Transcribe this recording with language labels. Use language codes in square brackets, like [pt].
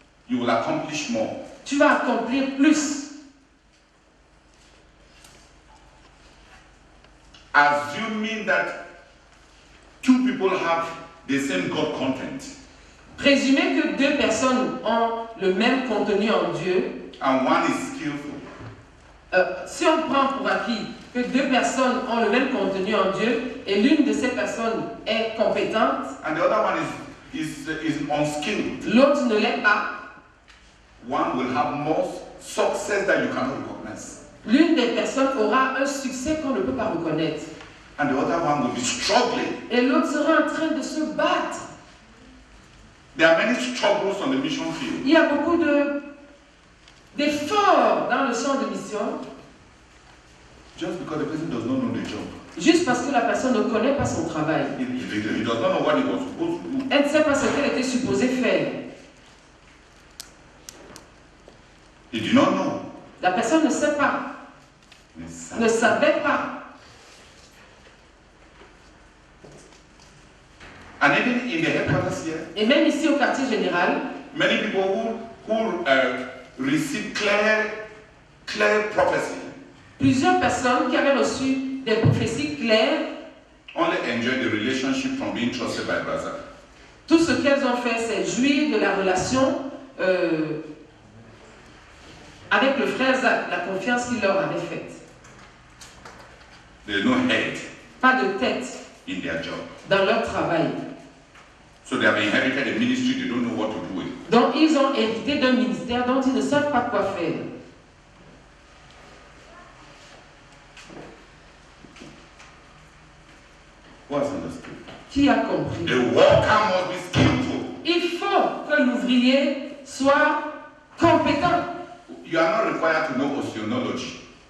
[en] you will accomplish more. [fr] tu vas accomplir plus. [en] Assuming that two people have the same God content [fr] Présumez que deux personnes ont le même contenu en Dieu. [en] and one is skillful, [fr] Si on prend pour acquis que deux personnes ont le même contenu en Dieu et l'une de ces personnes est compétente, [en] and the other one is unskilled, [fr] l'autre ne l'est pas, [en] one will have more success that you cannot recognize. [fr] l'une des personnes aura un succès qu'on ne peut pas reconnaître. [en] And the other one will be struggling. [fr] Et l'autre sera en train de se battre. [en] There are many struggles on the mission field. [fr] Il y a beaucoup d'efforts dans le champ de mission, [en] Just because the person does not know the job. [fr] juste parce que la personne ne connaît pas son travail. [en] He does not know what he was supposed to do. [fr] Elle ne sait pas ce qu'elle était supposée faire. [en] He did not know. [fr] La personne ne sait pas, ne savait pas. [en] And even in the headquarters here, [fr] Et même ici au quartier général, [en] many people who receive clear prophecy [fr] plusieurs personnes qui avaient reçu des prophéties claires, [en] only enjoy the relationship from being trusted by brother. [fr] tout ce qu'elles ont fait, c'est jouir de la relation avec le frère Zach, la confiance qu'il leur avait faite. [en] There is no head [fr] Pas de tête [en] in their job. [fr] dans leur travail. [en] So they have inherited a ministry they don't know what to do with. [fr] Donc ils ont hérité d'un ministère dont ils ne savent pas quoi faire. [en] Who has understood? [fr] Qui a compris? [en] The worker must be skillful. [fr] Il faut que l'ouvrier soit compétent. [en] You are not required to know oceanology.